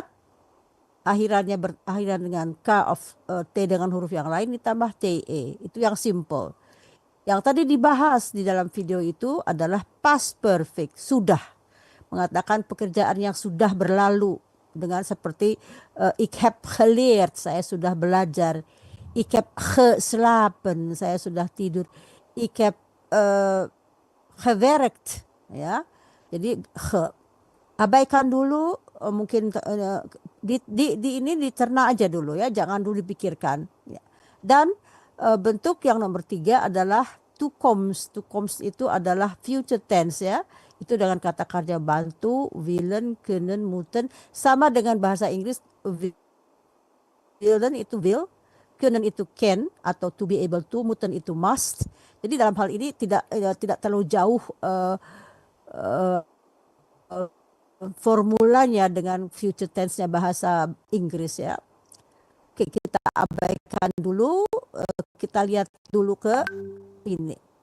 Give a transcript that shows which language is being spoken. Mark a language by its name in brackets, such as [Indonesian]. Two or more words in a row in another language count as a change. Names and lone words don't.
[Indonesian] Akhirannya berakhiran dengan K of T dengan huruf yang lain ditambah TE. Itu yang simple. Yang tadi dibahas di dalam video itu adalah [English] past perfect. [Indonesian] Sudah. Mengatakan pekerjaan yang sudah berlalu. Dengan seperti [Dutch] ik heb geleerd. [Indonesian] Saya sudah belajar. [Dutch] Ik heb geslapen. [Indonesian] Saya sudah tidur. [Dutch] Ik heb gewerkt. [Indonesian] Ya. Jadi abaikan dulu. Mungkin ini dicerna aja dulu ya, jangan dulu dipikirkan ya. Dan bentuk yang nomor 3 adalah toekomst. Toekomst itu adalah [English] future tense [Indonesian] ya, Itu dengan kata kerja bantu, [Dutch] willen, können, moeten. [Indonesian] Sama dengan bahasa Inggris, willen itu will, können itu can atau [English] to be able to, [Indonesian] moeten itu must. Jadi dalam hal ini tidak terlalu jauh eh, formulanya dengan [English] future tense- [Indonesian] nya bahasa Inggris ya. Oke, kita abaikan dulu, kita lihat dulu ke ini.